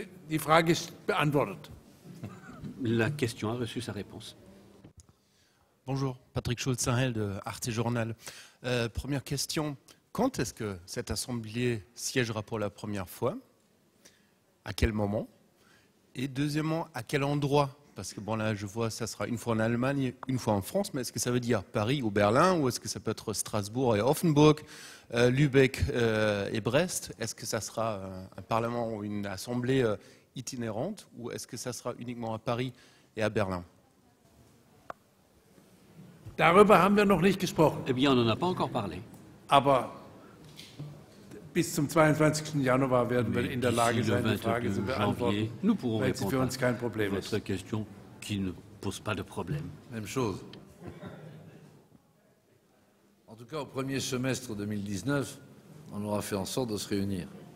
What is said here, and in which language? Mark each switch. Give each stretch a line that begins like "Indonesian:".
German: Die Frage ist beantwortet.
French: La question a reçu sa réponse. Bonjour, Patrick Schulz-Sahel de Arte Journal. Première question, quand est-ce que cette assemblée siégera pour la première fois? À quel moment? Et deuxièmement, à quel endroit? Parce que bon là, je vois, ça sera une fois en Allemagne, une fois en France, mais est-ce que ça veut dire Paris ou Berlin, ou est-ce que ça peut être Strasbourg et Offenburg, Lübeck et Brest? Est-ce que ça sera un parlement ou une assemblée itinérante, ou est-ce que ça sera uniquement à Paris et à Berlin?
German: Darüber haben wir noch nicht gesprochen.
French: Eh bien, on n'en a pas encore parlé.
German: Aber bis zum 22. Januar werden wir in der Lage sein, die Frage zu beantworten, weil sie für uns kein Problem ist.
French: Votre question qui ne pose pas de problème. Même chose. En tout cas, au premier semestre 2019, on aura fait en sorte de se réunir.